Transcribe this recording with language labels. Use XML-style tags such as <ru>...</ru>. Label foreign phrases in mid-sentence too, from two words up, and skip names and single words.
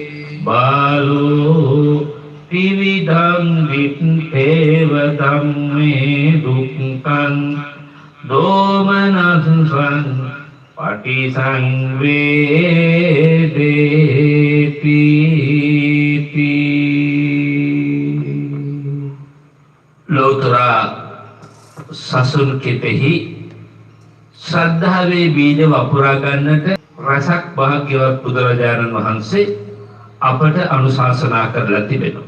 <pi>බාලෝ ත්‍රිවිධං විත්තේව ධම්මේ දුක්ඛං දෝමනසං පටිසංවේදේති</pi> <si>ලෝතර සසුන් කෙතෙහි ශ්‍රද්ධාවේ බීජ වපුරා ගන්නට රසක් භාග්‍යවත් බුදුරජාණන් වහන්සේ අපට අනුශාසනා කරලා තිබෙනවා.</si>